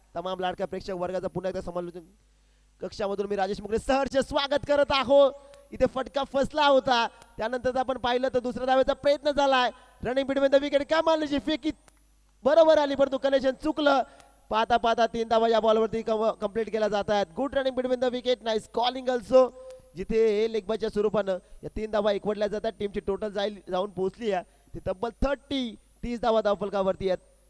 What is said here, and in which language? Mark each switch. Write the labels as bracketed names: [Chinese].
[Marathi] तमाम लाडक्या प्रेक्षक वर्गाचा पुन्हा एकदा समालोचन कक्षामधून मी राजेश मुगळे सहर्ष स्वागत करत आहोत. इथे फटका फसला होता, त्यानंतर आपण पाहिलं तर दुसऱ्या धावेचा प्रयत्न झालाय. [English] running between the wicket [Marathi] कमालची फेकी बरोबर आली, परंतु कनेक्शन चुकलं. पाहता पाहता 3 धावा या बॉलवरती कंप्लीट केला जात आहेत. [English] Good running between the wicket, nice calling also. [Marathi] जिथे लेगबाच्या स्वरूपानं या 3 धावा एकवटल्या जातात. टीमची टोटल जाऊन पोहोचली आहे ती तब्बल 30 धावा धावफलकावरती आहेत.